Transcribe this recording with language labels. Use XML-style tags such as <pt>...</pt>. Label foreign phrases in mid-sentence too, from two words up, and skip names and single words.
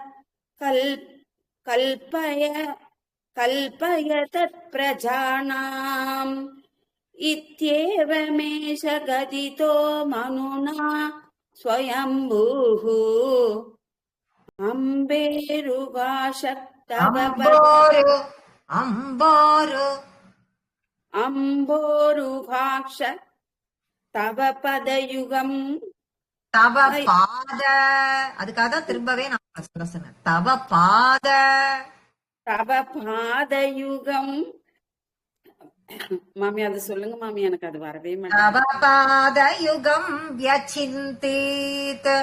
<sa>कल्पय तत्प्रजानाम् इत्येवमेष गदितो मनुना स्वयम्भूः अम्बोरुहाक्ष तव पदयुगम्. तव पाद.</sa> <ta>அதுக்காக தான் திரும்பவே நான் சொல்ல சொன்னேன்.</ta> <sa>तव पाद तव पादयुगम्</sa> <ta>மாமி அது சொல்லுங்க மாமி, எனக்கு அது வரவே தவ மாட்டேங்குது.</ta> <sa>पादयुगम् व्यचिन्तीत्.</sa>